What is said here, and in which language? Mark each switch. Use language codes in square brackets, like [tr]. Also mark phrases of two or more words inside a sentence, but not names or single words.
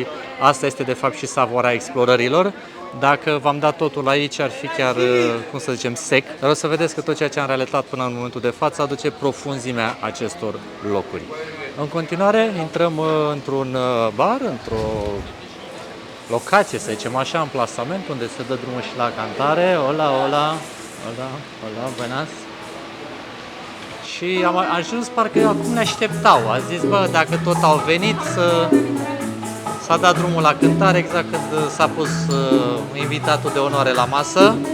[ro] Asta este de fapt și savoarea explorărilor. Dacă v-am dat totul aici, ar fi chiar, cum să zicem, sec. Dar o să vedeți că tot ceea ce am relatat până în momentul de față aduce profunzimea acestor locuri. În continuare, intrăm într-un bar, într-o locație, să zicem așa, în plasament, unde se dă drumul și la cantare. [es] Hola, hola, hola, hola, buenas. [ro] Și am ajuns, parcă acum ne așteptau. A zis, bă, dacă tot au venit, s-a dat drumul la cântare exact când s-a pus invitatul de onoare la masă.